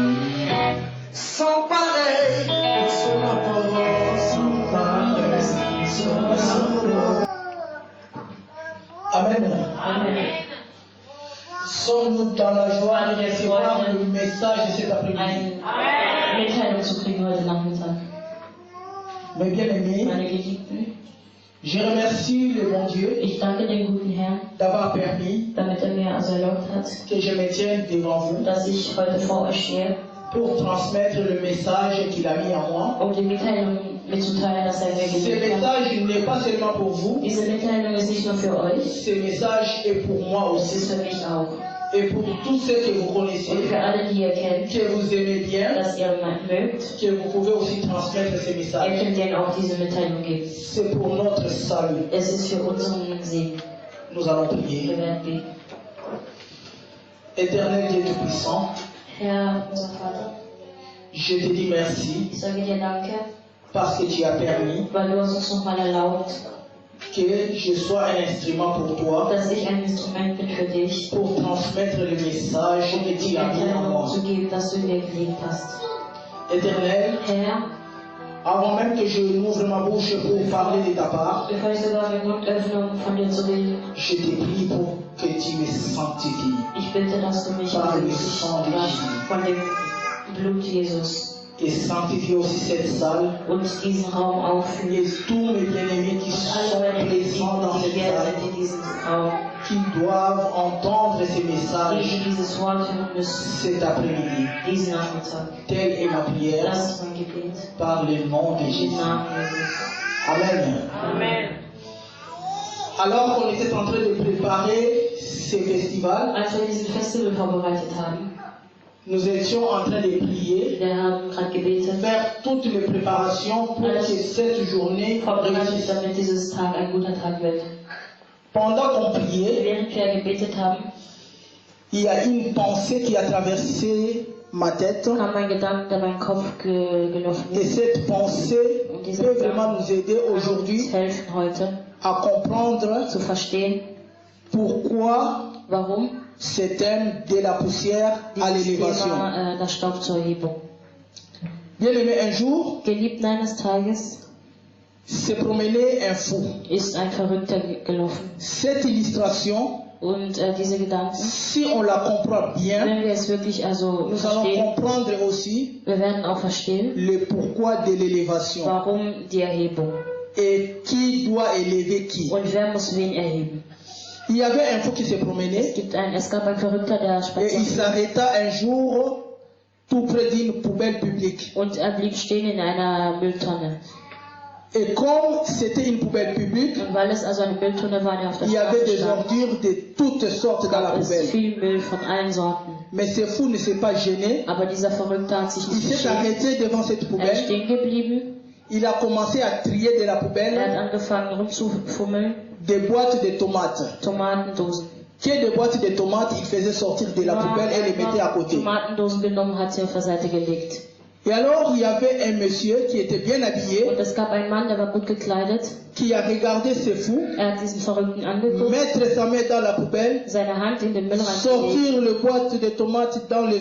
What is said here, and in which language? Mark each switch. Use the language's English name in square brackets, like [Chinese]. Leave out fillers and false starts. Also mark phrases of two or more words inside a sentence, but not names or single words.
[French] Sans pareil, son apport, sans pareil, son apport. Amen. [German] Amen. [French] Sommes-nous dans la joie de recevoir le message de cet après-midi? [German] Eine Mitteilung zu kriegen heute Nachmittag. [French] Mes bien-aimés, [German] Meine Geliebten, [French] je remercie le bon Dieu [German] ich danke dem guten Herrn, [French] d'avoir permis [German] damit mir also erlaubt hat, [French] que je me tienne devant vous [German] dass ich heute vor euch stehe, [French] pour transmettre le message qu'il a mis en moi. [German] die Mitteilung mitzuteilen, dass er mir [French] Ce [German] gegeben hat. [French] message n'est pas seulement pour vous, [German] Diese Mitteilung ist nicht nur für euch, [French] ce message est pour moi [German] es [French] aussi [German] ist für mich auch. [French] et pour tous ceux que vous [German] Und [French] connaissez, [German] für alle, die ihr kennt, [French] que vous aimez bien, [German] dass ihr mögt, [French] que vous pouvez aussi transmettre ces [German] ihr [French] messages. [German] könnt denen auch diese Mitteilung geben. [French] C'est pour notre salut. [German] Es ist für unseren Segen. [French] Nous allons prier. [German] Wir werden beten. [French] Éternel Dieu Tout-Puissant, [German] Herr, unser Vater, [French] je te dis merci [German] ich sage dir Danke, [French] parce que tu as permis [German] weil du hast uns nochmal erlaubt, [French] que je sois un instrument pour toi [German] dass ich ein Instrument bin für dich, [French] pour transmettre le message [German] um [French] que [German] die [French] tu as mis en [German] Mitteilung [French] moi. [German] zu geben, dass du in mir gelegt hast. [French] Éternel, [German] Herr, [French] avant même que je n'ouvre ma bouche pour parler de ta part, [German] bevor ich sogar meinen Mund öffne, um von dir zu reden, [French] je te prie pour que tu me sanctifies [German] ich bitte, dass du mich [French] par le [German] berücksichtigst [French] sang de Jésus [German] von dem Blut Jesus [French] et sanctifie aussi cette salle [German] und diesen Raum [French] et [German] aufführst. [French] tous mes bien-aimés qui [German] Und [French] sont [German] alle meine [French] présents dans [German] Geliebten, die [French] cette [German] hier [French] salle, [German] sind in diesem Raum, [French] qui doivent entendre ces [German] die [French] messages [German] dieses Wort hören müssen, [French] cet après-midi. [German] diesen Nachmittag. [French] Telle est ma prière [German] Das ist mein Gebet. [French] par le nom de [German] Im [French] Jésus. [German] Namen Jesus. [French] Amen. [German] Amen. [French] Alors qu'on était en train de préparer ce festival, [German] Als wir diesen Festival vorbereitet haben, [French] nous étions en train de prier, [German] wir haben gerade gebetet, [French] faire toutes les préparations pour que cette journée [German] vorbereitet, [French] réussisse. [German] damit dieses Tag ein guter Tag wird. [French] Pendant qu'on priait, [German] Während wir gebetet haben, [French] il y a une pensée qui a traversé ma tête. [German] kam ein Gedanke in meinen Kopf gelaufen. [French] Et cette pensée peut vraiment nous aider aujourd'hui [German] Uns helfen heute [French] à comprendre [German] zu verstehen, [French] pourquoi [German] warum [French] ce thème de la poussière à [German] dieses [French] l'élévation. [German] Thema das Staub zur Erhebung. [French] Bien aimé, un jour, [German] Geliebt eines Tages [French] se promenait un fou. [German] ist ein Verrückter gelaufen. [French] Cette illustration [German] Und diese Gedanken, [French] si on la comprend bien, [German] wenn wir es wirklich also [French] nous allons [German] verstehen, [French] comprendre aussi [German] wir werden auch verstehen, [French] le pourquoi de l'élévation [German] warum die Erhebung [French] et qui doit élever qui. [German] und wer muss wen erheben. [French] Il y avait un fou qui se promenait [German] Es gab einen Verrückter, der [French] et il [German] spazierte [French] s'arrêta un jour tout près d'une poubelle publique. [German] und er blieb stehen in einer Mülltonne. [French] Et comme c'était une poubelle publique, [German] Und weil es also eine Mülltonne war, die auf der [French] il y avait [German] Straße [French] des [German] stand, [French] ordures de toutes sortes dans la [German] gab es [French] poubelle. [German] viel Müll von allen Sorten. [French] Mais ce fou ne s'est pas gêné. [German] Aber dieser Verrückte hat sich [French] Il [German] nicht [French] s'est [German] geschämt. [French] arrêté devant cette [German] Er ist [French] poubelle. [German] stehen geblieben. [French] Il a commencé à trier de la [German] Er hat [French] poubelle [German] angefangen rumzufummeln. [French] des boîtes de tomates. [German] Tomatendosen. [French] Que des boîtes de tomates il faisait sortir de la poubelle et les mettait à côté. [German] Tomatendosen genommen, hat sie auf der Seite gelegt. [French] Et alors il y avait un monsieur qui était bien habillé, [German] Und es gab einen Mann, der war gut gekleidet. [French] qui a regardé ce fou, [German] Er hat diesen Verrückten angeguckt, [French] mettre sa main dans la poubelle, [German] seine Hand in den Müll reingelegt, [French] sortir le boîte de tomates dans les